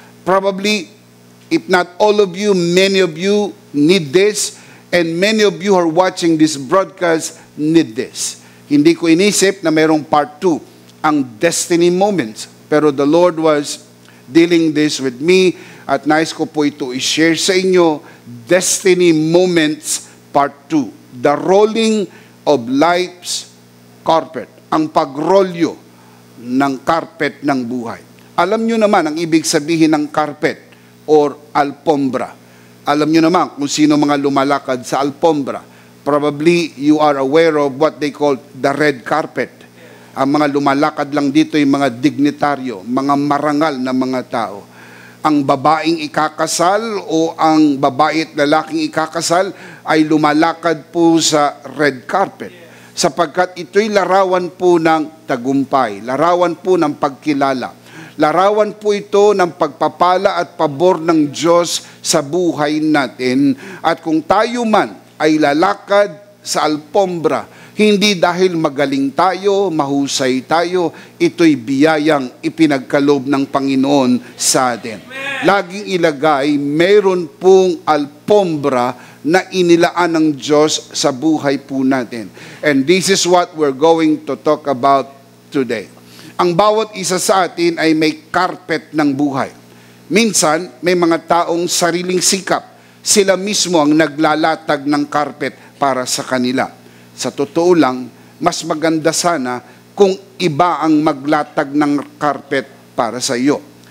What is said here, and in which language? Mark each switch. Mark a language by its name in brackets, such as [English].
[English] Probably, if not all of you, many of you need this, and many of you who are watching this broadcast need this. [Filipino] Hindi ko inisip na mayroong part 2, ang destiny moments. Pero [English] the Lord was dealing this with me, [Filipino] at nais ko po ito i-share sa inyo, [English] destiny moments part 2. The rolling of life's carpet. [Filipino] Ang pagrolyo ng carpet ng buhay. Alam nyo naman ang ibig sabihin ng carpet or alpombra. Alam nyo naman kung sino mga lumalakad sa alpombra. [English] Probably you are aware of what they call the red carpet. [Filipino] Ang mga lumalakad lang dito yung mga dignitaryo, mga marangal na mga tao. Ang babaeng ikakasal o ang babae at lalaking ikakasal ay lumalakad po sa red carpet. Sapagkat ito'y larawan po ng tagumpay, larawan po ng pagkilala. Larawan po ito ng pagpapala at pabor ng Diyos sa buhay natin. At kung tayo man ay lalakad sa alpombra, hindi dahil magaling tayo, mahusay tayo, ito'y biyayang ipinagkaloob ng Panginoon sa atin. Laging ilagay, mayroon pong alpombra na inilaan ng Diyos sa buhay po natin. [English] And this is what we're going to talk about today. [Filipino] Ang bawat isa sa atin ay may carpet ng buhay. Minsan, may mga taong sariling sikap. Sila mismo ang naglalatag ng carpet para sa kanila. Sa totoo lang, mas maganda sana kung iba ang maglatag ng carpet para sa iyo.